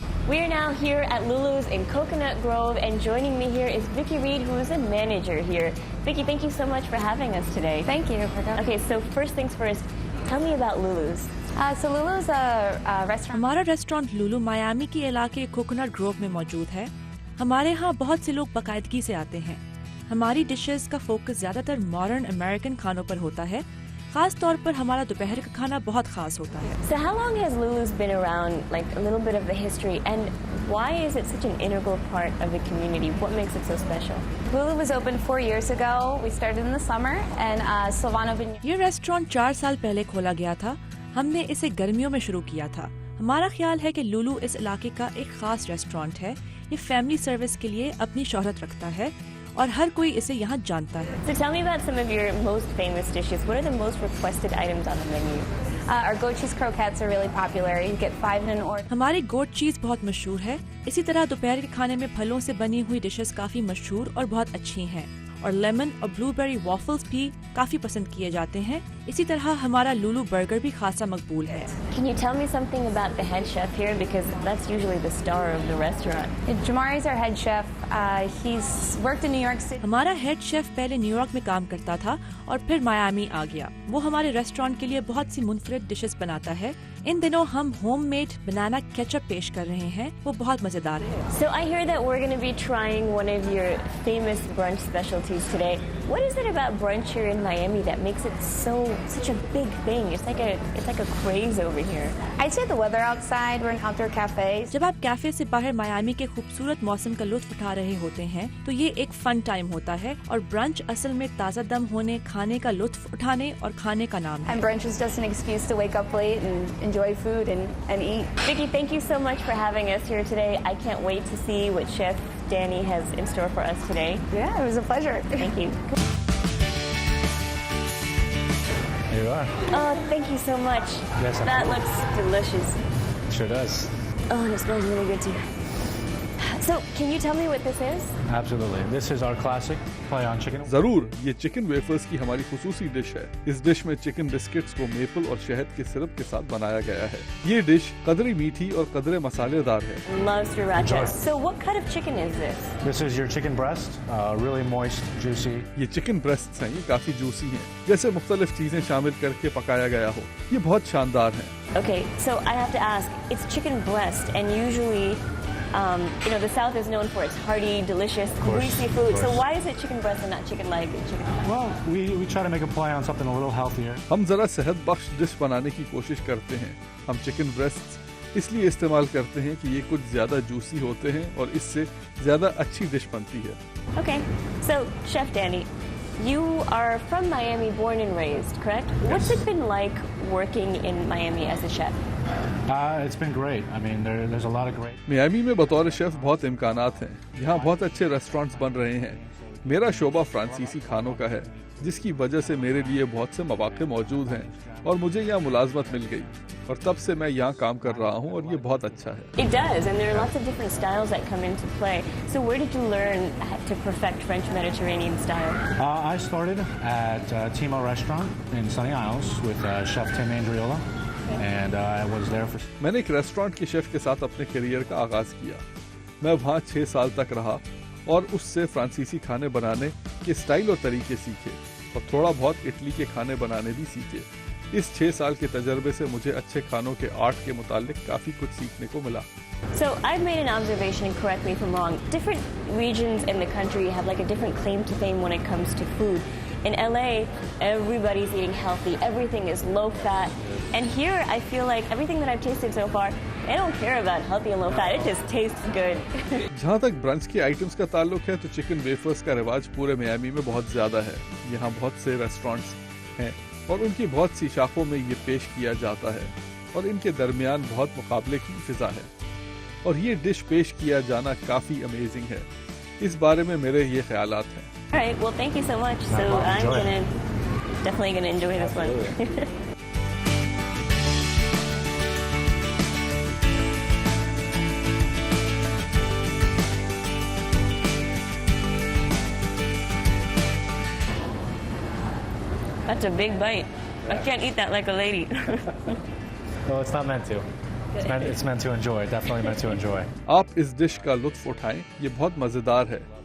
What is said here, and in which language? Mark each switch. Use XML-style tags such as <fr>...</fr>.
<en>We are now here at Lulu's in Coconut Grove, and joining me here is Vicky Reed, who is a manager here. Vicky, thank you so much for having us today. Thank you for coming. Okay, so first things first, tell me about Lulu's. So Lulu's a restaurant.</en> <hi>हमारा restaurant Lulu Miami के इलाके coconut Grove में मौजूद है। हमारे यहाँ बहुत से लोग बाकायदगी से आते हैं। हमारी डिशेस का फोकस ज्यादातर मॉडर्न अमेरिकन खानों पर होता है। खास तौर पर हमारा दोपहर का खाना बहुत खास होता है।</hi> <en>So how long has Lulu's been around, like a little bit of the history, and why is it such an integral part of the community? What makes it so special? Lulu was opened 4 years ago. We started in the summer, and Silvano Vignetti.</en> <hi>ये restaurant 4 साल पहले खोला गया था। हमने इसे गर्मियों में शुरू किया था। हमारा ख्याल है कि लुलू इस इलाके का एक खास रेस्टोरेंट है। ये फैमिली सर्विस के लिए अपनी शोहरत रखता है और हर कोई इसे यहाँ जानता है।</hi> <en>So tell me about some of your most famous dishes. What are the most requested items on the menu? Our goat cheese croquettes are really popular. You get 5 in an order.</en> <hi>हमारी गोट चीज बहुत मशहूर है। इसी तरह दोपहर के खाने में फलों से बनी हुई डिशेस काफी मशहूर और बहुत अच्छी हैं। और लेमन और ब्लूबेरी वॉफल्स भी काफी पसंद किए जाते हैं। इसी तरह हमारा लुलू बर्गर भी खासा मकबूल है।</hi> <en>Can you tell me something about the head chef here, because that's usually the star of the restaurant? Jamari's our head chef. He's worked in New York City.</en> <hi>हमारा हेड शेफ पहले New York में काम करता था और फिर Miami आ गया। वो हमारे रेस्टोरेंट के लिए बहुत सी मुनफरिद डिशेस बनाता है। इन दिनों हम होममेड बनाना केचप पेश कर रहे हैं, वो बहुत मजेदार है।</hi> <en>So I hear that we're going to be trying one of your famous brunch specialties today. What is it about brunch here in Miami that makes it such a big thing? It's like a craze over here. I'd say the weather outside. We're an outdoor cafe.</en> <hi>जब आप cafe से बाहर Miami के खूबसूरत मौसम का लुत्फ उठा रहे होते हैं तो ये एक फन टाइम होता है और ब्रंच असल में ताज़ा दम होने, खाने का लुत्फ उठाने और खाने का नाम है।</hi> <en>And brunch is just an excuse to wake up late and enjoy food and eat. Vicky, thank you so much for having us here today. I can't wait to see what Chef Danny has in store for us today. Yeah, it was a pleasure. Thank you. Here you are. Oh, thank you so much. Yes, that looks delicious. Sure does. Oh, and it smells really good too. So, can you tell me what this is? Absolutely. This is our classic play on chicken.</en> <hi>जरूर, ये chicken wafers की हमारी खुसूसी dish है। इस dish में chicken biscuits को maple और शहद के सिरप के साथ बनाया गया है। ये डिश कदरे मीठी और कदरे मसालेदार है।</hi> <en>Love sriracha. So, what kind of chicken is this? This is your chicken breast, really moist, juicy.</en> <hi>ये चिकन ब्रेस्ट्स हैं, ये काफी जूसी हैं, जैसे मुख्तलिफ चीजें शामिल करके पकाया गया हो। ये बहुत शानदार है।</hi> <en>Okay, so I have to ask, it's chicken breast, and usually, the South is known for its hearty, delicious, greasy food. So why is it chicken breast and not chicken leg and chicken thigh? Well, we try to make a play on something a little healthier.</en> <hi>हम जरा सेहत बख्श dish बनाने की कोशिश करते हैं। हम chicken breasts इसलिए इस्तेमाल करते हैं कि ये कुछ ज्यादा जूसी होते हैं और इससे ज्यादा अच्छी डिश बनती है।</hi> <en>Okay, so Chef Danny, you are from Miami, born and raised, correct? Yes. What's it been like working in Miami as a chef? It's been great. I mean, there's a lot of great.</en> <hi>Miami में बतौर chef बहुत इम्कानात हैं। यहाँ बहुत अच्छे restaurants बन रहे हैं। मेरा शोबा फ्रांसीसी खानों का है, जिसकी वजह से मेरे लिए बहुत से मौके मौजूद हैं और मुझे यहाँ मुलाजमत मिल गई और तब से मैं यहाँ काम कर रहा हूँ और ये बहुत अच्छा है।</hi> <en>It does, and there are lots of different styles that come into play. So where did you learn to perfect French Mediterranean style? I started at Timo Restaurant in Sunny Isles with Chef Tim Andriola, and I was there for.</en> <hi>मैंने एक restaurant के chef के साथ अपने career का आगाज किया। मैं वहाँ 6 साल तक रहा और उससे फ्रांसीसी खाने बनाने के स्टाइल और तरीके सीखे और थोड़ा बहुत इटली के खाने बनाने भी सीखे। इस 6 साल के तजर्बे से मुझे अच्छे खानों के आर्ट के मुतालिक काफी कुछ सीखने को मिला।</hi> <en>So I've made an observation, and correct me if I'm wrong. Different regions in the country have like a different claim to fame when it comes to food. In LA, everybody's eating healthy. Everything is low fat. And here, I feel like everything that I've tasted so far, they don't care about healthy and low fat. It just tastes good.</en> <hi>जहाँ तक brunch के items का ताल्लुक है तो chicken wafers का रिवाज पूरे मियामी में बहुत ज्यादा है। यहाँ बहुत से रेस्टोरेंट्स हैं और उनकी बहुत सी शाखों में ये पेश किया जाता है और इनके दरमियान बहुत मुकाबले की फिजा है और ये डिश पेश किया जाना काफी अमेजिंग है। इस बारे में मेरे ये ख्यालात हैं।</hi> <en>All right, well, thank you so much. So I'm definitely gonna enjoy this one. That's a big bite. I can't eat that like a lady. Well, it's not meant to. It's meant to enjoy. Definitely meant to enjoy.</en> <hi>आप इस dish का लुत्फ उठाएं, ये बहुत मजेदार है।</hi>